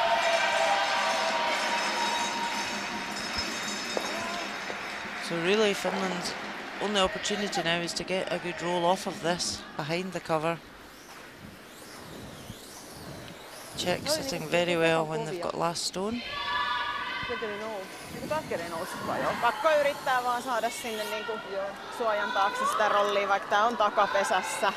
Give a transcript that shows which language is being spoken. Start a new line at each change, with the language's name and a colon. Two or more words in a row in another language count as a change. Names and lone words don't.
English: So really Finland's only opportunity now is to get a good roll off of this behind the cover. Czech sitting very well when they've got last stone.
Finnish: Pakko yrittää vaan saada sinne niinku suojan taakse sitä rollia, vaikka tää on takapesässä.